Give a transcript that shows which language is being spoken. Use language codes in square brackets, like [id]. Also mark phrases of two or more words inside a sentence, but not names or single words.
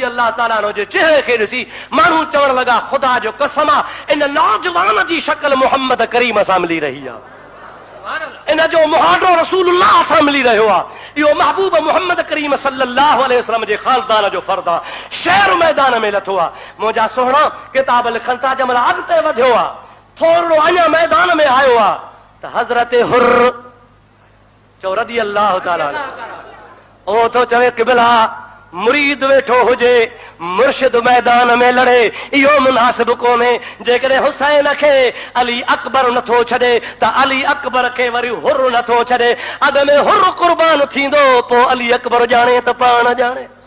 [ar] الله تعالى عنه [sd] जे चेहरे खे ॾिसी माण्हू चवण लॻा ख़ुदा जो कसम आ इन नौजवान जी शक्ल मुहम्मद करीम सां मिली रही आहे इन जो मुहारो रसूलुल्लाह सां मिली रहियो आहे इहो महबूब मुहम्मद करीम [ar] صلى الله عليه وسلم [sd] जे खानदान जो फर्द आहे शहर मैदान में लथो आहे मुंहिंजा सोहणा किताब लिखनि था जंहिंमहिल अॻिते वधियो आहे थोरो अञा मैदान में आयो आहे त हज़रत हुर्र चओ [ar] رضي الله تعالى [sd] ओ थो चवे क़िबला मुरीद वेठो हुजे मुर्शिद मैदान में लड़े इहो मुनासिब कोन्हे जेकॾहिं हुसैन खे अली अकबर नथो छॾे त अली अकबर खे वरी हुर्र नथो छॾे अॻ में हुर्र कुर्बान थींदो पोइ अली अकबर ॼाणे त पाण ॼाणे